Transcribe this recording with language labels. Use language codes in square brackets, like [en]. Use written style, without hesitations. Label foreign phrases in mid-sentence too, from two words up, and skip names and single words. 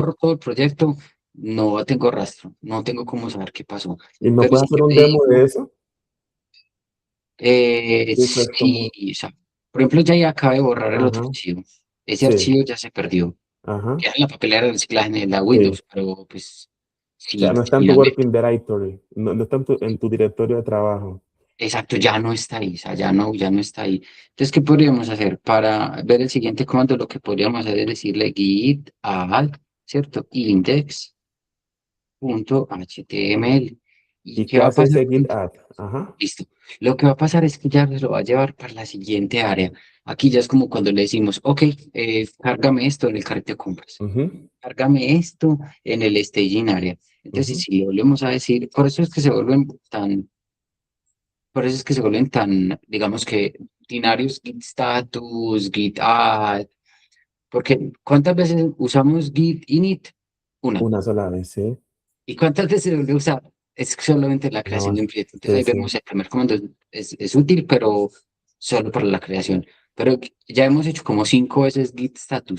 [es] borro todo el proyecto, no tengo rastro, no tengo cómo saber qué pasó. ¿Y no Pero puedes si hacer yo un le demo de digo, eso? Eso es sí, como, o sea, por ejemplo, ya acabé de borrar el otro ajá, archivo. Ese sí, archivo ya se perdió. ajá, Queda en la papelera de reciclaje en la sí. Windows, pero pues O sea, si no está en tu finalmente, [en] working directory, [es] no está en tu directorio de trabajo. exacto, ya no está ahí, o sea, ya no está ahí. Entonces, ¿qué podríamos hacer? Para ver el siguiente comando, lo que podríamos hacer es decirle git add, ¿cierto? Index.html. ¿Y ¿Y qué qué va a hace pasar? ese git add? Ajá. Listo. Lo que va a pasar es que ya nos lo va a llevar para la siguiente área. Aquí ya es como cuando le decimos, ok, cárgame esto en el carrito de compras. Ujú, Cárgame esto en el [en] staging area. [es] Entonces, ujú. si le volvemos a decir, por eso es que se vuelven tan, por eso es que se vuelven tan, digamos que, rutinarios, git status, git add, porque ¿cuántas veces usamos git init? Una. Una sola vez, sí. ¿Y cuántas veces se vuelve a usar? Es solamente la No creación de más. un proyecto. Entonces Sí, ahí sí. vemos el primer comando es útil, pero solo para la creación. Pero ya hemos hecho como 5 veces git status.